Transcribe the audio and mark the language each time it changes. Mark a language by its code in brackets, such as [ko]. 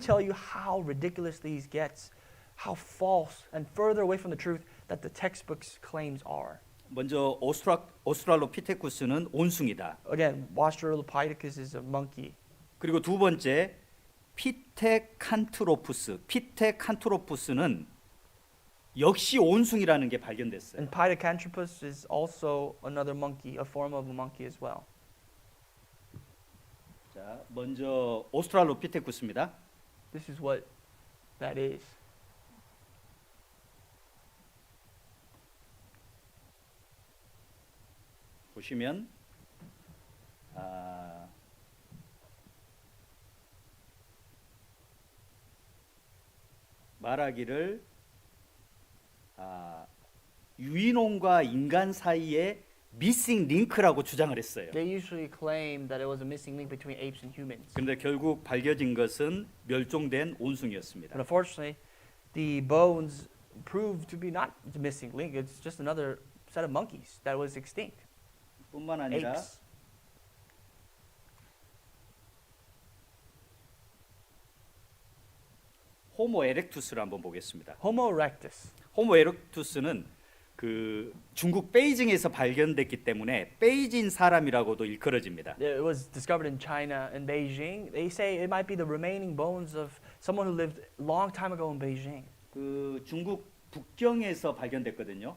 [en] tell you how ridiculous these gets, how false and further away from the truth that the textbooks claims are. [ko] 먼저 오스트랄로피테쿠스는 온숭이다. [en] Again, Australopithecus is a monkey. [ko] 그리고 두 번째 피테칸트로푸스는 역시 온숭이라는 게 발견됐어요. [en] And Pithecanthropus is also another monkey, a form of a monkey as well. [ko] 자, 먼저 오스트랄로피테쿠스입니다. [en] This is what that is. [ko] 보시면 말하기를 유인원과 인간 사이에 미싱 링크라고 주장을 했어요. [en] They usually claim that it was a missing link between apes and humans. [ko] 그런데 결국 밝혀진 것은 멸종된 온숭이였습니다. [en] But unfortunately, the bones proved to be not the missing link. It's just another set of monkeys that was extinct. [ko] 뿐만 아니라 [en] Apes. [ko] 호모 에렉투스를 한번 보겠습니다. [en] Homo erectus. [ko] 호모 에렉투스는 그 중국 베이징에서 발견됐기 때문에 베이징 사람이라고도 일컬어집니다. [en] It was discovered in China and Beijing. They say it might be the remaining bones of someone who lived a long time ago in Beijing. [ko] 그 중국 북경에서 발견됐거든요.